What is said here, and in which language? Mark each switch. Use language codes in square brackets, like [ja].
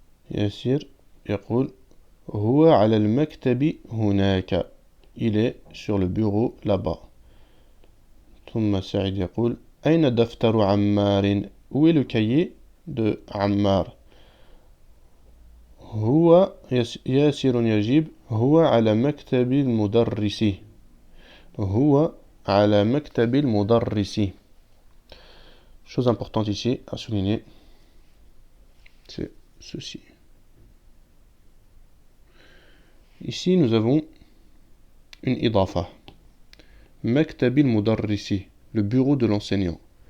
[ar] ياسر يقول هو على المكتب هناك. [fr] Il est sur le bureau là-bas. [ar] ثم سعيد يقول أين دفتر عمار. [fr] Où est le cahier de عمار. [ar] هو ياسر يجيب هو على مكتب المدرس. هو على مكتب المدرس. [fr] Chose importante ici à souligner, c'est ceci. Ici, nous avons une idafa. [ar] Maktabil mudarrisi, [fr] le bureau de l'enseignant.